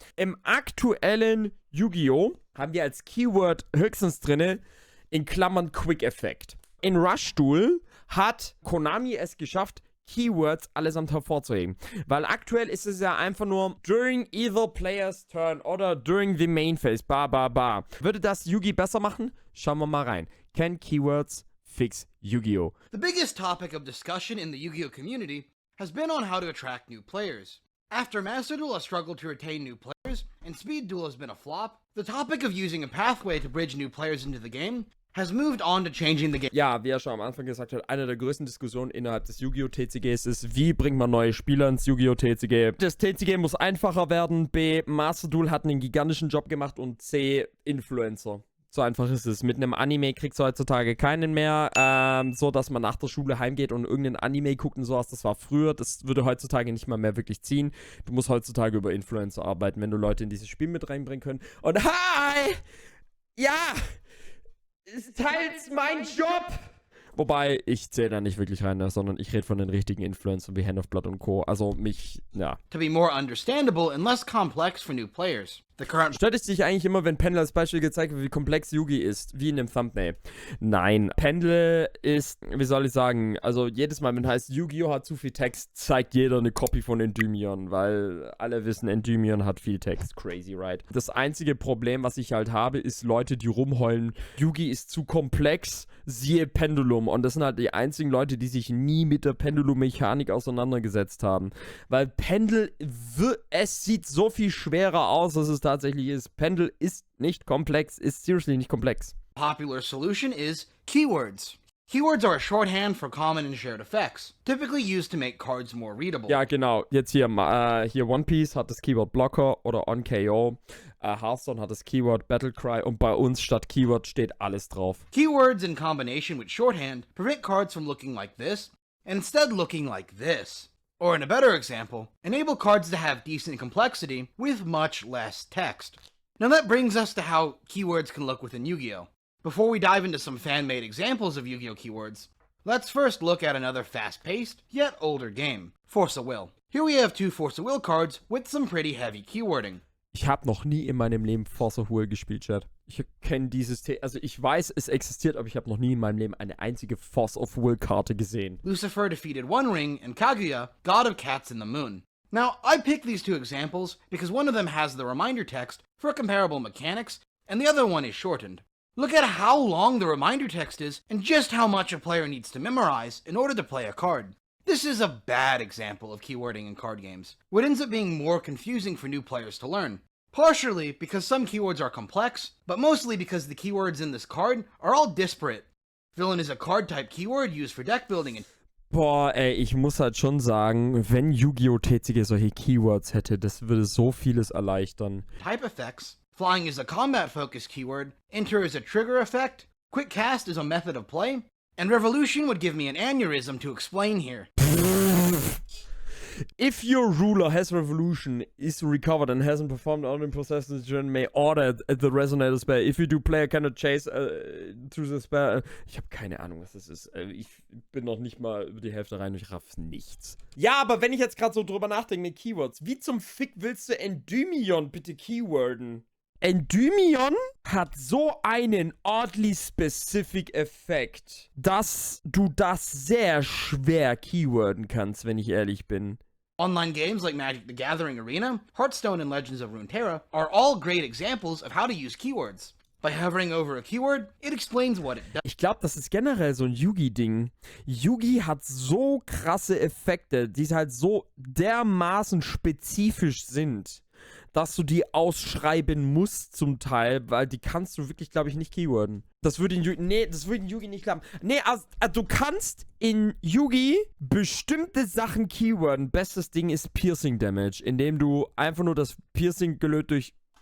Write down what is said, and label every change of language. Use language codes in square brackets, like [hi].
[de] Im aktuellen Yu-Gi-Oh! Haben wir als Keyword höchstens drinne in Klammern Quick Effect. In Duel hat Konami es geschafft, Keywords allesamt hervorzuheben. Weil aktuell ist es ja einfach nur [en] during either player's turn [de] oder [en] during the main phase, [de] ba. Würde das Yugi besser machen? Schauen wir mal rein. [en] Can Keywords fix Yu-Gi-Oh? The biggest topic of discussion in the Yu-Gi-Oh community has been on how to attract new players. After Master Duel has struggled to retain new players, and Speed Duel has been a flop, the topic of using a pathway to bridge new players into the game has moved on to changing the game. [de] Ja, wie er schon am Anfang gesagt hat, eine der größten Diskussionen innerhalb des Yu-Gi-Oh! TCGs ist, wie bringt man neue Spieler ins Yu-Gi-Oh! TCG? Das TCG muss einfacher werden, B, Master Duel hat einen gigantischen Job gemacht und C, Influencer. So einfach ist es. Mit einem Anime kriegst du heutzutage keinen mehr, so dass man nach der Schule heimgeht und irgendein Anime guckt und sowas. Das war früher, das würde heutzutage nicht mal mehr wirklich ziehen. Du musst heutzutage über Influencer arbeiten, wenn du Leute in dieses Spiel mit reinbringen können. Und hi! Ja! Ist teils mein Job! Wobei, ich zähle da nicht wirklich rein, sondern ich rede von den richtigen Influencern wie Hand of Blood und Co. Also mich, ja. [en] To be more understandable and less complex for new players. The current [de] Stört es dich eigentlich immer, wenn Pendel als Beispiel gezeigt wird, wie komplex Yugi ist, wie in dem Thumbnail? Nein, Pendel ist, wie soll ich sagen, also jedes Mal, wenn es heißt, Yu-Gi-Oh! Hat zu viel Text, zeigt jeder eine Copy von Endymion, weil alle wissen, Endymion hat viel Text. [en] Crazy, right? [de] Das einzige Problem, was ich halt habe, ist Leute, die rumheulen, Yugi ist zu komplex, siehe Pendulum. Und das sind halt die einzigen Leute, die sich nie mit der Pendulum-Mechanik auseinandergesetzt haben. Weil Pendel, es sieht so viel schwerer aus, als es tatsächlich ist. Pendel ist nicht komplex, ist seriously nicht komplex. [en] popular solution is keywords. Keywords are a shorthand for common and shared effects, typically used to make cards more readable. [de] Ja, genau. Jetzt hier One Piece hat das Keyword Blocker oder On KO. Hearthstone hat das Keyword Battlecry und bei uns statt Keyword steht alles drauf. [en] Keywords in combination with shorthand prevent cards from looking like this, and instead looking like this. Or in a better example, enable cards to have decent complexity with much less text. Now that brings us to how keywords can look within Yu-Gi-Oh! Before we dive into some fan-made examples of Yu-Gi-Oh! Keywords, let's first look at another fast-paced, yet older game, Force of Will. Here we have two Force of Will cards with some pretty heavy keywording. [de] Ich habe noch nie in meinem Leben Force of Will gespielt, Chat. Ich kenne dieses also ich weiß, es existiert, aber ich habe noch nie in meinem Leben eine einzige Force of Will Karte gesehen. [en] Lucifer defeated One Ring and Kaguya, God of Cats in the Moon. Now, I picked these two examples because one of them has the reminder text for comparable mechanics, and the other one is shortened. Look at how long the reminder text is and just how much a player needs to memorize in order to play a card. This is a bad example of keywording in card games. What ends up being more confusing for new players to learn. Partially because some keywords are complex, but mostly because the keywords in this card are all disparate. Villain is a card type keyword used for deck building and [de] Boah, ey, ich muss halt schon sagen, wenn Yu-Gi-Oh! TCG solche Keywords hätte, das würde so vieles erleichtern. [en] type effects. Flying is a combat-focused keyword, Enter is a trigger effect, Quick Cast is a method of play, and Revolution would give me an aneurysm to explain here. If your ruler has revolution, is recovered and hasn't performed on in possession turn, may order the resonator spell. If you do, player cannot chase through the spell. [de] Ich habe keine Ahnung, was das ist. Ich bin noch nicht mal über die Hälfte rein und ich raff nichts. Ja, aber wenn ich jetzt gerade so drüber nachdenke mit Keywords, wie zum Fick willst du Endymion bitte keyworden? Endymion hat so einen [en] oddly specific [de] Effekt, dass du das sehr schwer keyworden kannst, wenn ich ehrlich bin. [en] Online games like Magic the Gathering Arena, Hearthstone, and Legends of Runeterra are all great examples of how to use keywords. By hovering over a keyword, it explains what it does. [de] Ich glaube, das ist generell so ein Yugi-Ding. Yugi hat so krasse Effekte, die halt so dermaßen spezifisch sind, dass du die ausschreiben musst zum Teil, weil die kannst du wirklich, glaube ich, nicht keyworden. Das würde in Yugi nicht klappen. Nee, also, du kannst in Yugi bestimmte Sachen keyworden. Bestes Ding ist Piercing Damage, indem du einfach nur das Piercing gelöst durch